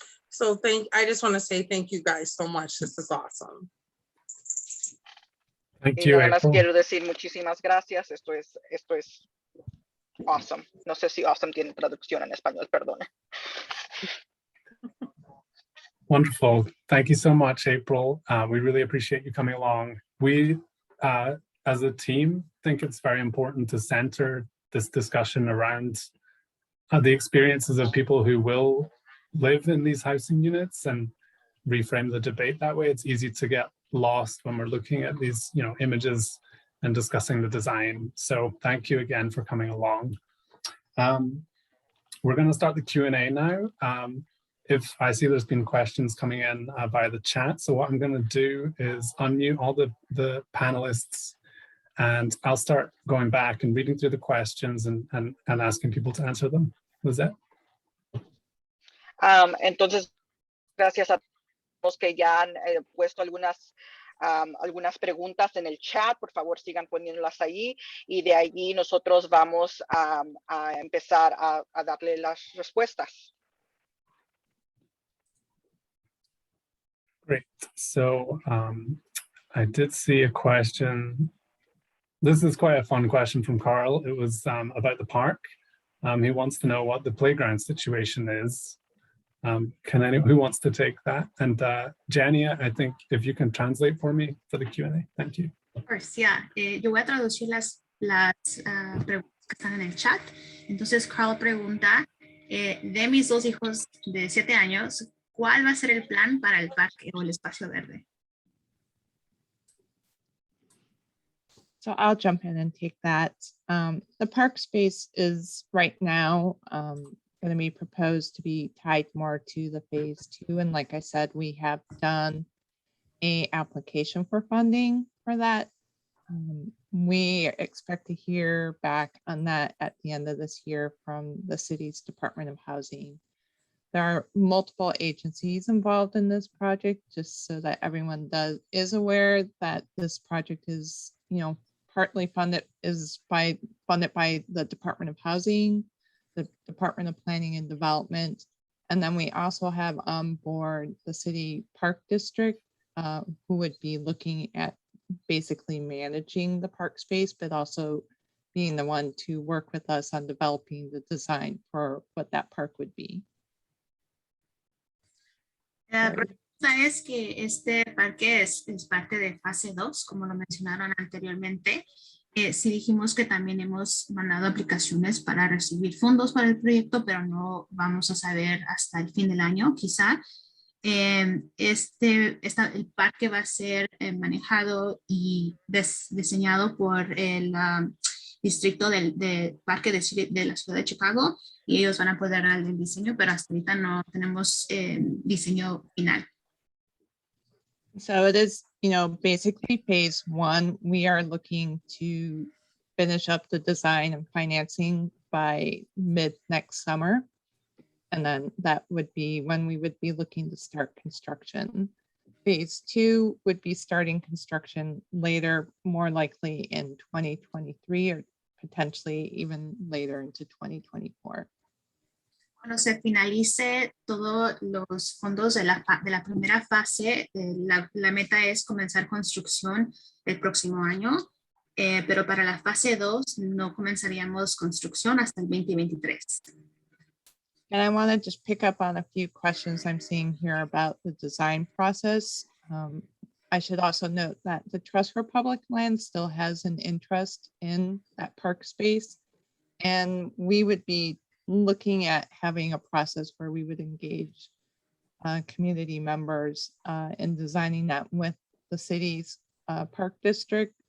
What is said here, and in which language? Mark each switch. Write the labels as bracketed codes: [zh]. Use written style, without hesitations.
[en] So I just want to say thank you guys so much. This is awesome. Thank [es] Y [en] you, [es] nada más [en] April. [es] quiero decir muchísimas gracias. Esto es awesome. No sé si awesome tiene traducción en español, perdone. [en] Wonderful. Thank you so much, April. We really appreciate you coming along. We, as a team, think it's very important to center this discussion around the experiences of people who will live in these housing units and reframe the debate that way. It's easy to get lost when we're looking at these, images and discussing the design. So thank you again for coming along. We're going to start the Q&A now. If I see there's been questions coming in via the chat, so what I'm going to do is unmute all the panelists, and I'll start going back and reading through the questions and asking people to answer them. Was that? [es] Entonces, gracias a todos que ya han puesto algunas preguntas en el chat. Por favor, sigan poniéndolas ahí y de allí nosotros vamos a empezar a darle las respuestas. [en] Great. So I did see a question. This is quite a fun question from Carl. It was about the park. He wants to know what the playground situation is. Who wants to take that? And Jania, I think if you can translate for me for the Q&A. Thank you. Of course, yeah. [es] Yo voy a traducir las preguntas que están en el chat. Entonces, Carl pregunta, de mis dos hijos de 7 años, ¿cuál va a ser el plan para el parque o el espacio verde? [en] So I'll jump in and take that. The park space is right now going to be proposed to be tied more to the phase 2. And like I said, we have done an application for funding for that. We expect to hear back on that at the end of this year from the city's Department of Housing. There are multiple agencies involved in this project, just so that everyone is aware that this project is, partly funded by the Department of Housing, the Department of Planning and Development, and then we also have on board the City Park District, who would be looking at basically managing the park space, but also being the one to work with us on developing the design for what that park would be. [es] La pregunta es que este parque es parte de fase 2, como lo mencionaron anteriormente. Sí dijimos que también hemos mandado aplicaciones para recibir fondos para el proyecto, pero no vamos a saber hasta el fin del año, quizá. El parque va a ser manejado y diseñado por el distrito del parque de la ciudad de Chicago, y ellos van a poder dar el diseño, pero hasta ahorita no tenemos diseño final. [en] So it is, basically phase 1. We are looking to finish up the design and financing by mid next summer. And then that would be when we would be looking to start construction. Phase 2 would be starting construction later, more likely in 2023 or potentially even later into 2024. [es] Cuando se finalice todos los fondos de la primera fase, la meta es comenzar construcción el próximo año, pero para la fase 2 no comenzaríamos construcción hasta el 2023. [en] And I want to just pick up on a few questions I'm seeing here about the design process. I should also note that the Trust for Public Land still has an interest in that park space, and we would be looking at having a process where we would engage community members in designing that with the city's park district.